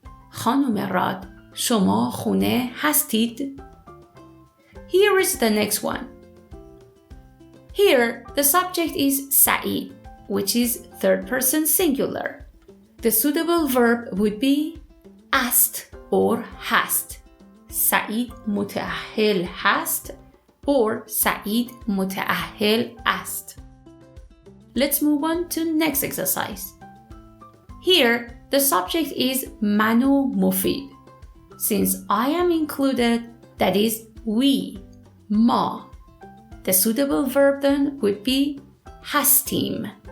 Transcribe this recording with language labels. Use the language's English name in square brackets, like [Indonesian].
[Persian] خانم راد، شما خونه هستید؟ [English] Here is the next one. Here, the subject is سعید, which is third person singular. The suitable verb would be است or هست. [Persian] سعید متأهل هست or سعید متأهل است. [English] Let's move on to next exercise. Here, the subject is [Persian] من و مفید. [English] Since I am included, that is we, ما. The suitable verb then would be هستیم.